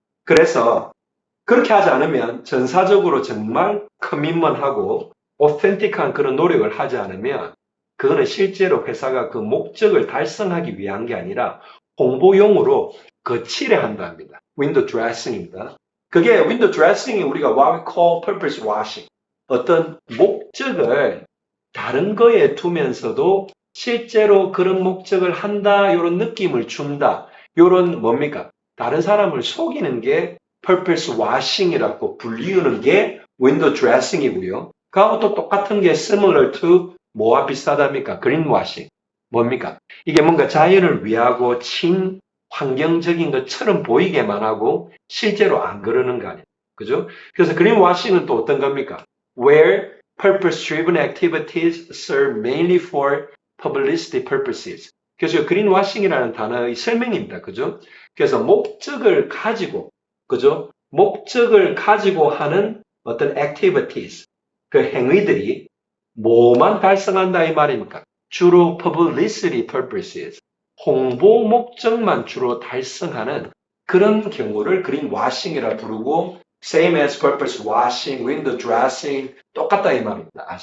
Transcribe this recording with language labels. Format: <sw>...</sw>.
<ko>그래서 그렇게 하지 않으면 전사적으로 정말 커밋먼하고 오텐틱한 그런 노력을 하지 않으면 그거는 실제로 회사가 그 목적을 달성하기 위한 게 아니라 홍보용으로 거칠게 한답니다. 윈도우 드레싱입니다. 그게 윈도우 드레싱이 우리가</ko> <en>what we call purpose washing.</en> <ko>어떤 목적을 다른 거에 두면서도 실제로 그런 목적을 한다, 이런 느낌을 준다. 이런 뭡니까? 다른 사람을 속이는 게 purpose washing이라고 불리우는 게 윈도우 드레싱이고요. 그하고 또 똑같은 게</ko> <en>similar to</en> <ko>뭐와 비슷하답니까? greenwashing. 뭡니까? 이게 뭔가 자연을 위하고 친환경적인 것처럼 보이게만 하고 실제로 안 그러는 거 아니에요. 그죠? 그래서 greenwashing은 또 어떤 겁니까?</ko> <en>Where purpose-driven activities serve mainly for publicity purposes.</en> <ko>그래서 greenwashing이라는 단어의 설명입니다. 그죠? 그래서 목적을 가지고, 그죠? 목적을 가지고 하는 어떤 activities, 그 행위들이 뭐만 달성한다 이 말입니까? 주로 publicity purposes, 홍보 목적만 주로 달성하는 그런 경우를 greenwashing이라 부르고</ko> <en>same as purpose washing, window dressing</en> <ko>똑같다 이 말입니다.</ko>